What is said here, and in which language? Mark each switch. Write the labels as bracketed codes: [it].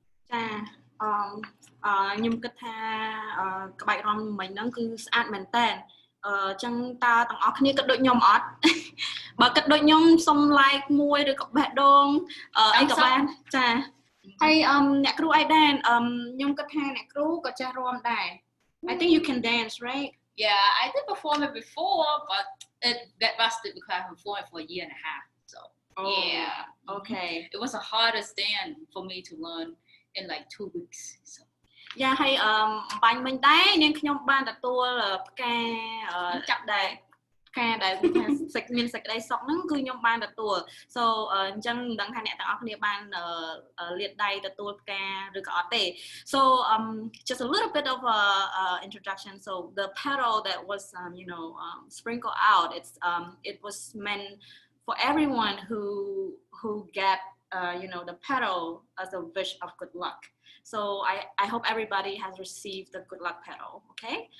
[km] ខ្ញុំគិតថាក្បាច់រាំមិញហ្នឹងគឺស្អាតមែនតើចឹងតើទាំងអស់គ្នាគិតដូចខ្ញុំអត់ បើគិតដូចខ្ញុំសុំ like មួយឬក៏បេះដូងអីក៏បានចាហើយអ្នកគ្រូអីដែរខ្ញុំគិតថាអ្នកគ្រូក៏ចេះរាំដែរ [en] I think you can dance, right? Yeah, I did perform it before, but it got rusted because I performed it for a year and a half. So yeah, okay. It was the hardest dance for me to learn in like 2 weeks. So. [km] យ៉ាហើយបាញ់មិញដែរនាងខ្ញុំបានទទួលផ្កាចាប់ដែរផ្កាដែលមានសេចក្តីសុខហ្នឹងគឺខ្ញុំបានទទួល so អញ្ចឹងមិនដឹងថាអ្នកទាំងអស់គ្នាបានលាតដៃទទួលផ្កាឬក៏អត់ទេ [en] so just a little bit of introduction. So the petal that was sprinkled out, it was meant for everyone who get the petal as a wish of good luck. So I hope everybody has received the good luck petal, okay?